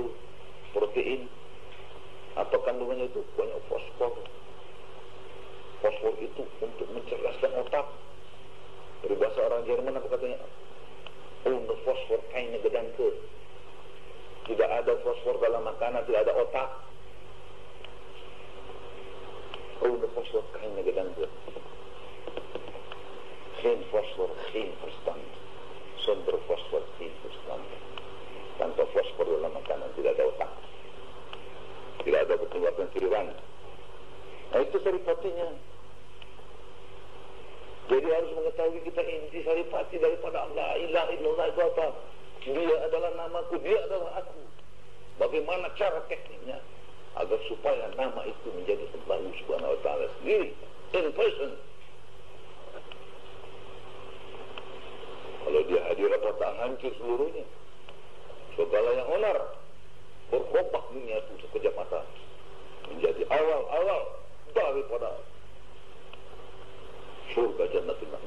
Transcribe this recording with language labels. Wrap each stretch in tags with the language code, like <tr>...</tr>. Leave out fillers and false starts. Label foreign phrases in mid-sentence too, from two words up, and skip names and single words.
<id>Protein. Apa kandungannya itu? Banyak fosfor. Fosfor itu untuk mencerdaskan otak. Dari bahasa orang Jerman apa katanya?</id> <de>Ohne Fosfor keine Gedanke.</de> <id>Tidak ada fosfor dalam makanan, tidak ada otak.</id> <de>Ohne Fosfor keine Gedanke.</de> <nl>Geen Fosfor, geen Verstand. Zonder Fosfor, geen Verstand.</nl> <id>Tanpa fosfor dalam makanan tidak ada otak, tidak ada pertumbuhan cairan. Nah itu saripatinya. Jadi harus mengetahui kita inti saripati daripada Allah.</id> <ar>لا إله إلا الله</ar> <id>itu apa? Dia adalah namaku, dia adalah aku. Bagaimana cara tekniknya agar supaya nama itu menjadi Allah</id> <ar>سبحانه وتعالى</ar> <id>sendiri</id> <en>in person.</en> <id>Kalau dia hadir apa tak hancur seluruhnya. Segala yang onar berkompak dunia itu sekejap mata menjadi awal-awal daripada surga Jannatul Na'im.</id>